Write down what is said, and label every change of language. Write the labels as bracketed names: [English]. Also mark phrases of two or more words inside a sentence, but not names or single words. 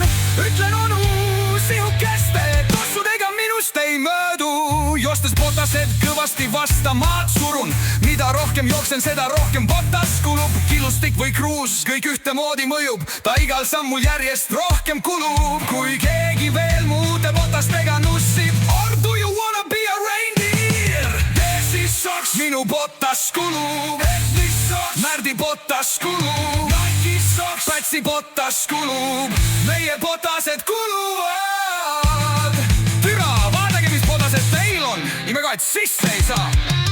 [Estonian] Ütlen onu sihukeste tossudega minust ei möödu. Joostes botased kõvasti vasta maad surun. Mida rohkem jooksen, seda rohkem botas kulub. Killustik või kruus, kõik ühtemoodi mõjub. Ta igal sammul järjest rohkem kulub. Kui keegi veel muude botastega nussib, [English] or do you wanna be a reindeer? [Estonian] Tee siis soks, minu botas kulub. Et mis soks, Märdi botas kulub, Nike'is soks, Pätsi botas kulub, meie botased kuluvad. Türa, vaadake mis botased teil on, imega et sisse ei saa.